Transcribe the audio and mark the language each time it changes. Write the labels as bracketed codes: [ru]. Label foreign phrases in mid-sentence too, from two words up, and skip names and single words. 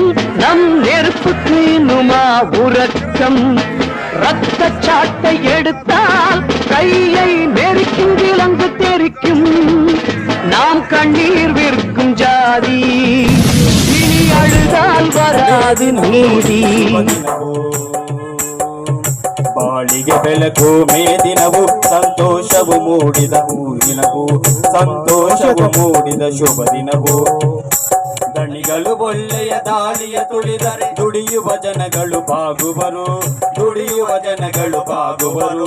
[ta] நம் நெருப்புக்கு இன்னுமா உறக்கம்? ரத்த சாட்டை எடுத்தால் கையை நெருக்கும், விலங்கு தெரிக்கும். நாம் கண்ணீர் விற்கும் ஜாதி, இனி அழுதால் வராது நீதி. [kn] ಬಾಳಿಗೆ ಬೆಳಕು ಮೇದಿನವು, ಸಂತೋಷವು ಮೂಡಿದ ಊರಿನವು, ಸಂತೋಷವು ಮೂಡಿದ ಶುಭ ದಿನವು. ದಣಿಗಳು ಒಳ್ಳೆಯ ದಾಳಿಯ ತುಳಿದರೆ ದುಡಿಯುವ ಜನಗಳು ಬಾಗುವರು, ದುಡಿಯುವ ಜನಗಳು ಬಾಗುವರು.